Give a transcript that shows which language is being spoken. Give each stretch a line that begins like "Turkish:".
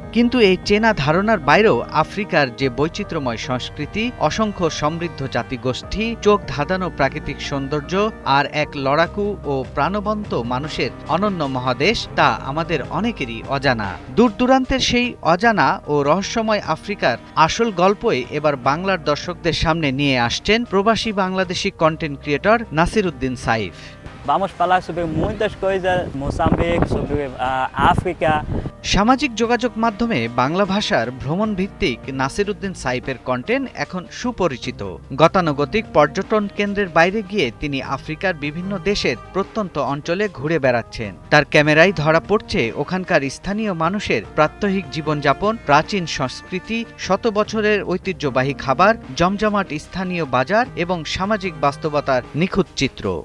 Bangla: কিন্তু এই চেনা ধারণার বাইরেও আফ্রিকার যে বৈচিত্র্যময় সংস্কৃতি, অসংখ্য সমৃদ্ধ জাতিগোষ্ঠী, চোখ ধাঁধানো প্রাকৃতিক সৌন্দর্য আর এক লড়াকু ও প্রাণবন্ত মানুষের অনন্য মহাদেশ, তা আমাদের অনেকেরই অজানা। দূর দূরান্তের সেই অজানা ও রহস্যময় আফ্রিকার আসল গল্পই এবার বাংলার দর্শকদের সামনে নিয়ে আসছেন প্রবাসী Bangladeshi content creator Nasiruddin Saif.
Portuguese: Vamos falar sobre muitas coisas, Moçambique, sobre África.
Bangla: সামাজিক যোগাযোগ মাধ্যমে বাংলা ভাষার ভ্রমণ ভিত্তিক নাসিরউদ্দিন সাইফের কন্টেন্ট এখন সুপরিচিত। গতানুগতিক পর্যটন কেন্দ্রের বাইরে গিয়ে তিনি আফ্রিকার বিভিন্ন দেশের প্রত্যন্ত অঞ্চলে ঘুরে বেড়াচ্ছেন। তার ক্যামেরায় ধরা পড়ছে ওখানকার স্থানীয় মানুষের প্রাত্যহিক জীবনযাপন, প্রাচীন সংস্কৃতি, শত বছরের ঐতিহ্যবাহী খাবার, জমজমাট স্থানীয় বাজার এবং সামাজিক বাস্তবতার নিখুঁত চিত্র।